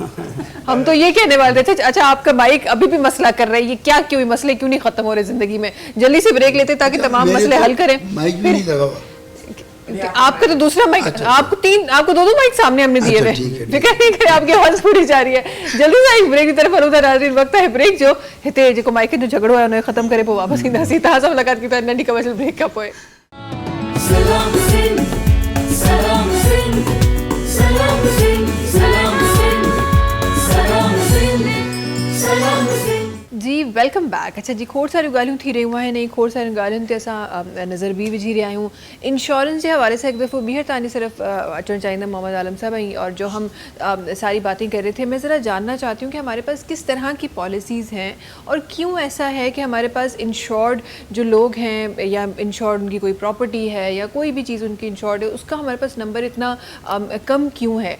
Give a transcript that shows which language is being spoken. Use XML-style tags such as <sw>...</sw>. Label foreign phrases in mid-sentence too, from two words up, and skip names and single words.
<ur>ہم تو یہ کہنے والے تھے، اچھا آپ کا مائیک ابھی بھی مسئلہ کر رہا ہے، یہ کیا، کیوں مسئلے کیوں نہیں ختم ہو رہے زندگی میں? جلدی سے بریک لیتے تاکہ تمام مسئلے حل کریں. مائیک بھی نہیں لگا ہوا. آپ کا تو دوسرا مائیک، آپ کو دو مائیک سامنے ہم نے دیے ہوئے، فکر نہیں کریں، آپ کی آواز پوری جا رہی ہے. جلدی سے بریک کی طرف ادھر ناظرین، وقت ہے بریک</ur> <sd>जो हिते जो माइक जो झगड़ो है उन्हें खत्म करे, पोइ वापस ईंदासीं। तव्हां सां मुलाक़ात की नंढी कमर्शियल ब्रेक खां पोइ। सलाम सिंह, सलाम सिंह, सलाम सिंह, सलाम सिंह, सलाम सिंह, सलाम सिंह।</sd> <en>ji welcome back.</en> <sd>अच्छा जी, खोड़ सारी ॻाल्हियूं थी रहियूं आहिनि, ऐं खोड़ सारियुनि ॻाल्हियुनि ते असां नज़र बि विझी रहिया आहियूं। इंश्योरेंस जे हवाले सां हिकु दफ़ो ॿीहर तव्हांजी सिर्फ़ अचणु चाहींदमि मोहम्मद आलम साहब,</sd> <ur>ऐं اور جو ہم ساری باتیں کر رہے تھے، میں ذرا جاننا چاہتی ہوں کہ ہمارے پاس کس طرح کی پالیسیز ہیں اور کیوں ایسا ہے کہ ہمارے پاس انشورڈ جو لوگ ہیں، یا انشورڈ ان کی کوئی پراپرٹی ہے یا کوئی بھی چیز ان کی انشورڈ ہے، اس کا ہمارے پاس نمبر اتنا کم کیوں ہے?</ur>